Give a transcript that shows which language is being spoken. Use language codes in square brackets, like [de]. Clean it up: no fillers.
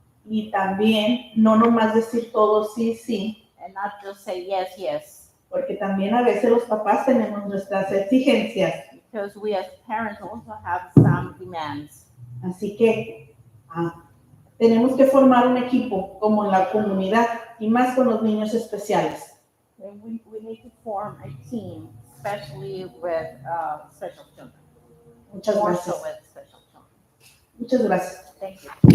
[es] y también no nomás decir todo sí, sí, [en] and not just say yes, yes, [es] porque también a veces los papás tenemos nuestras exigencias. [en] because we as parents also have some demands. [es] Así que tenemos que formar un equipo como en la comunidad y más con los niños especiales. [en] And we need to form a team, especially with special children. [es] Muchas [en] More [es] gracias. [en] so with special children. [es] Muchas gracias. [en] Thank you.